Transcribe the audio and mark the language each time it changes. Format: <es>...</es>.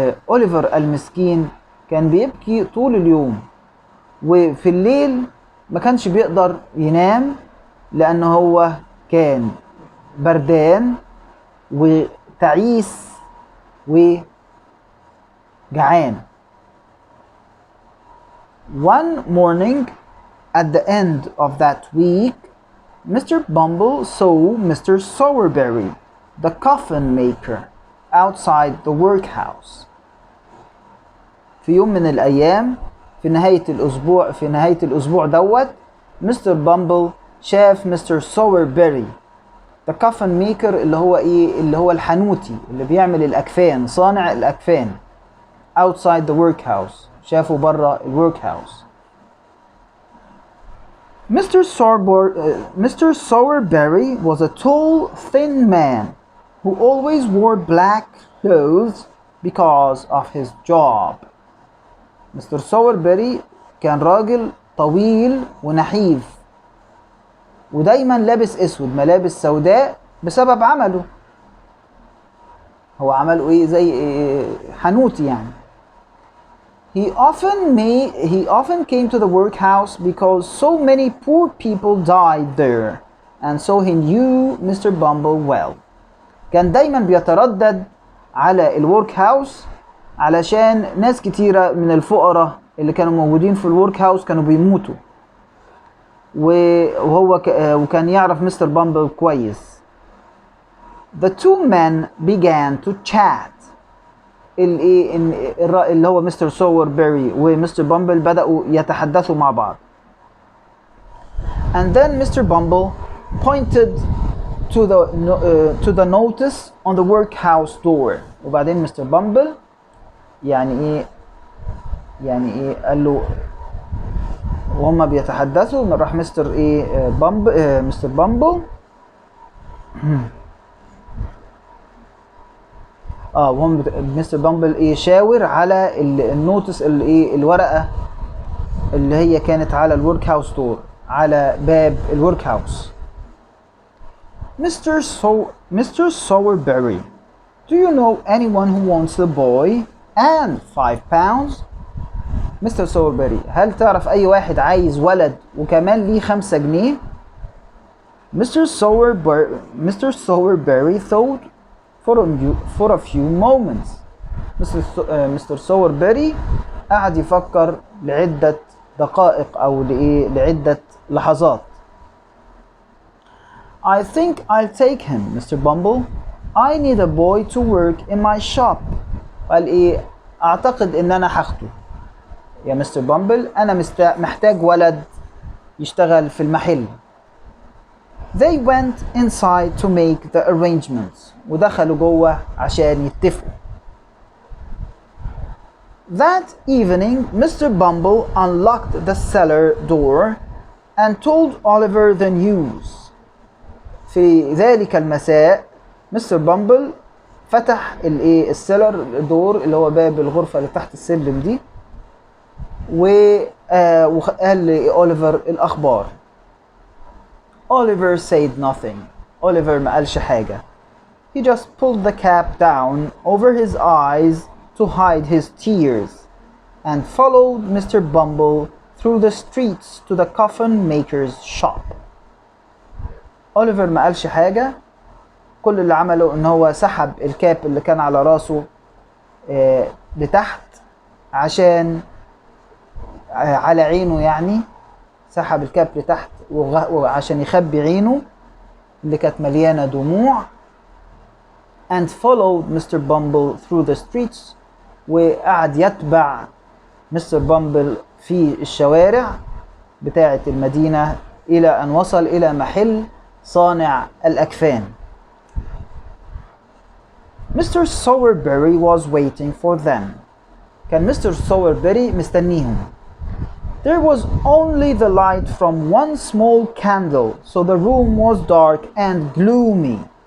<ar>أوليفر المسكين كان بيبكي طول اليوم، وفي الليل ما كانش بيقدر ينام لأنه هو كان بردان وتعيس وجعان.</ar> <en>One morning at the end of that week, Mr. Bumble saw Mr. Sowerberry, the coffin maker, outside the workhouse.</en> <ar>في يوم من الأيام في نهاية الأسبوع دوت، مستر بامبل شاف مستر سووربيري،</ar> <en>the coffin maker،</en> <ar>اللي هو الحنوتي اللي بيعمل الأكفان، صانع الأكفان،</ar> <en>outside the workhouse،</en> <ar>شافه برا الworkhouse.</ar> <en>Mr. Sowerberry was a tall, thin man who always wore black clothes because of his job.</en> <ar>مستر سووربيري كان راجل طويل ونحيف، ودايما لابس اسود، ملابس سوداء بسبب عمله. هو عمله زي حنوتي يعني.</ar> <en>He often came to the workhouse because so many poor people died there, and so he knew Mr. Bumble well.</en> <ar>كان دايما بيتردد على الورك هاوس علشان ناس كتيرة من الفقراء اللي كانوا موجودين في الورك هاوس كانوا بيموتوا، وكان يعرف مستر بامبل كويس.</ar> <en>The two men began to chat.</en> <ar>اللي هو مستر سووربيري ومستر بامبل بدأوا يتحدثوا مع بعض.</ar> <en>And then Mr. Bumble pointed to the notice on the workhouse door.</en> <ar>وبعدين مستر بامبل يعني قال له وهم بيتحدثوا، راح مستر بامبل وهم مستر بامبل شاور على النوتس، الورقة اللي هي كانت على الورك هاوس دور، على باب الورك هاوس. Mr. Sowerberry</ar> <en>Do you know anyone who wants the boy and 5 pounds?</en> <ar>مستر سوربري هل تعرف أي واحد عايز ولد وكمان ليه 5 جنيه؟ Mr.</ar> <en>Sowerberry thought for a few moments.</en> <ar>مستر سوربري قعد يفكر لعدة دقائق أو لعدة لحظات.</ar> <en>I think I'll take him, Mr. Bumble. I need a boy to work in my shop.</en> <ar>قال أعتقد إن أنا هاخده يا مستر بامبل. أنا محتاج ولد يشتغل في المحل.</ar> <en>They went inside to make the arrangements.</en> <ar>ودخلوا جوه عشان يتفقوا.</ar> <en>That evening, Mr. Bumble unlocked the cellar door and told Oliver the news.</en> <ar>في ذلك المساء مستر بامبل فتح السيلر دور اللي هو باب الغرفة اللي تحت السلم دي وقال لأوليفر الأخبار.</ar> <en>Oliver said nothing.</en> <ar>Oliver ما قالش حاجة.</ar> <en>He just pulled the cap down over his eyes to hide his tears and followed Mr. Bumble through the streets to the coffin maker's shop.</en> <ar>أوليفر ما قالش حاجة. كل اللي عمله ان هو سحب الكاب اللي كان على راسه لتحت عشان على عينه، يعني سحب الكاب لتحت وعشان يخبي عينه اللي كانت مليانة دموع.</ar> <en>and followed Mr. Bumble through the streets</en> <ar>وقعد يتبع مستر بامبل في الشوارع بتاعة المدينة إلى أن وصل إلى محل صانع الأكفان.</ar> <en>Mr. Sowerberry was waiting for them.</en> <ar>كان مستر سووربري مستنيهم.</ar> <en>There was only the light from one small candle, so the room was dark and gloomy.</en>